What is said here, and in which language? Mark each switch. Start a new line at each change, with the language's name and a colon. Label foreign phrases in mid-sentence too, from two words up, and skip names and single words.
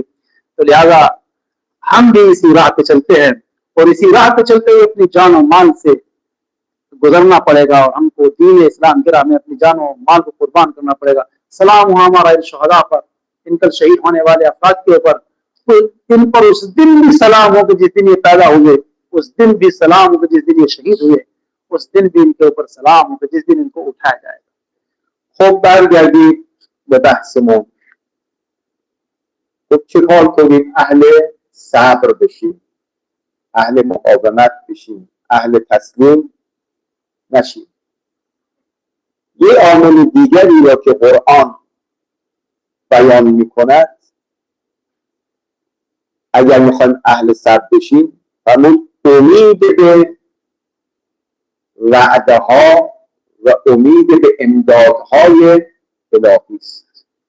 Urdu: تو لہٰذا ہم بھی اسی راہ پہ چلتے ہیں اور اسی راہ پہ چلتے ہوئے اپنی جان اور مال سے گزرنا پڑے گا اور ہم کو دین اسلام کی راہ میں اپنی جان اور مال کو قربان کرنا پڑے گا. سلام ہوا ہمارا ان شہدا پر، ان کل شہید ہونے والے افراد کے اوپر، ان پر اس دن بھی سلام ہو کہ جس دن یہ پیدا ہوئے، اس دن بھی سلام ہو کہ جس دن یہ شہید ہوئے، اس دن بھی ان کے اوپر سلام ہو کہ جس دن ان کو اٹھایا جائے گا.
Persian: خب برگردید به بحثمون. خب چیکار کنیم؟ اهل صبر بشیم، اهل مقاومت بشیم، اهل تسلیم نشیم. یه عامل دیگری را که قرآن بیان میکند، اگر میخوایم اهل صبر بشیم، همون امید به وعده ها و امید به امدادهای الهی است.